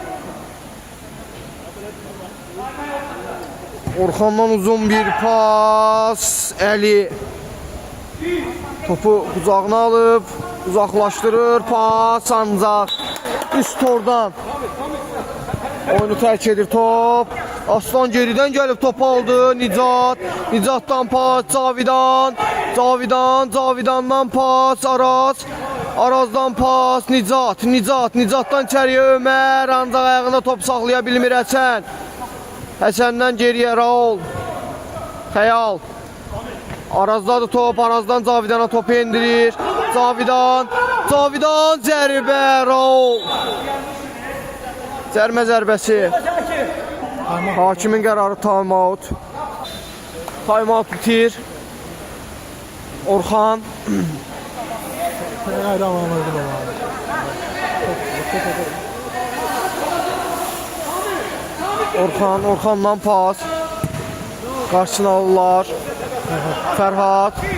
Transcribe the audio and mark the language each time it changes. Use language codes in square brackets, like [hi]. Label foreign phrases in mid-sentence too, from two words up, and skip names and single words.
[az] Orxandan uzun bir pas. Əli. Topu qucağına alıb uzaqlaşdırır. Pas ancaq üst tordan. Oyunu tərk edir top. Aslan geridən gəlib top aldı. Nicatdan pas Cavidandan pas Araz. Arazdan pas Nicatdan içəriyə Ömər. Ancaq ayağında top saxlaya bilmir Həsən. Həsəndən geriyə Raul. Xəyal. Arazdadır top. Arazdan Cavidana topu endirir. Cavidan zərbə Raul. Cərmə zərbəsi. Hakimin qərarı time-out. Time-out bitir. Orxan. Orxandan pas. Qarşısını alırlar. Fərhad.